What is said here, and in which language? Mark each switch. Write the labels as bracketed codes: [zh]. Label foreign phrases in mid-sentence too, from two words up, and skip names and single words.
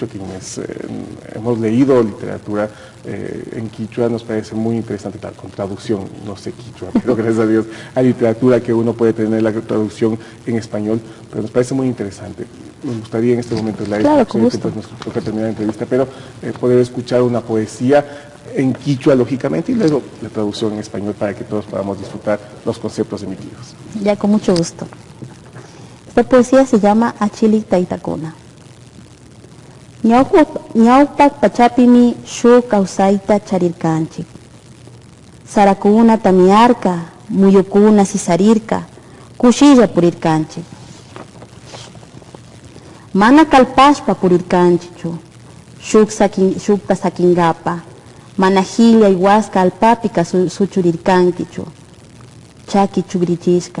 [es] Quienes hemos leído literatura en quichua nos parece muy interesante, tal, con traducción, no sé quichua, pero gracias a Dios hay literatura que uno puede tener la traducción en español, pero nos parece muy interesante. Nos gustaría en este momento, claro, con gusto. Pues nos toca terminar la entrevista, pero poder escuchar una poesía en quichua, lógicamente, y luego la traducción en español para que todos podamos disfrutar los conceptos emitidos. Ya, con mucho gusto. Esta poesía se llama Achili Taitakuna. [qu] Ñaupak pachapimi shu kausaita charirkanchik. Sarakuna tamiarka, muyukuna sisarirka, kushilla purirkanchik. Mana kalpashpa purirkanchichu, shukta sakingapa, mana hilya iwaska alpapika suchurirkankichu, chaki chugrichishka.